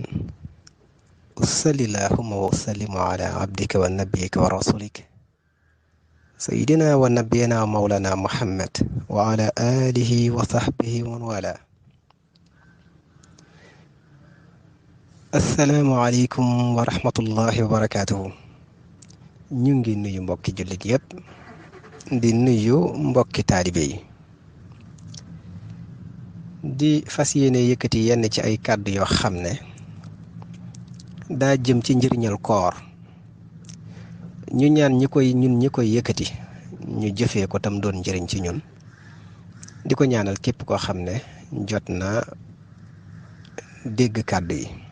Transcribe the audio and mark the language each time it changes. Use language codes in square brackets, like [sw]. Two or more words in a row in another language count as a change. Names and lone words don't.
[ar] وصل اللهم وسلم على عبدك ونبيك ورسولك سيدنا ونبينا ومولانا محمد وعلى آله وصحبه ومن والاه. السلام عليكم ورحمة الله وبركاته. [wo] ñu ngi nuyu mbokki jullit yépp di nuyu mbokki taalibe yi di fas yéene yëkkati yenn ci ay kàddu yoo xam ne daa jëm ci njëriñal koor. ñu ñaan ñun ñi koy yëkkati ñu jëfee ko tam doon njëriñ ci ñun, di ko ñaanal képp koo xam ne jot na dégg kàddu yi.